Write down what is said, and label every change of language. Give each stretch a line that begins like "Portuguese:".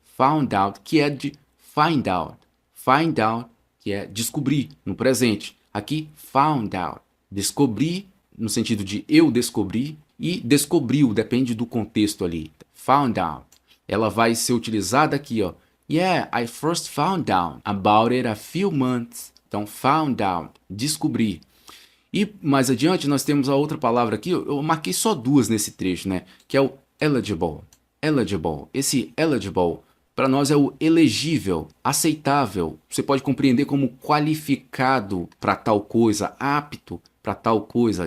Portuguese: Found out, que é de find out. Find out, que é descobrir, no presente. Aqui, found out. Descobri, no sentido de eu descobri, e descobriu, depende do contexto ali. Found out. Ela vai ser utilizada aqui, ó.
English: Yeah, I first found out about it a few months.
Portuguese: Então, found out, descobri. E mais adiante nós temos a outra palavra aqui, eu marquei só duas nesse trecho, né? Que é o eligible. Eligible. Esse eligible, para nós é o elegível, aceitável. Você pode compreender como qualificado para tal coisa, apto para tal coisa.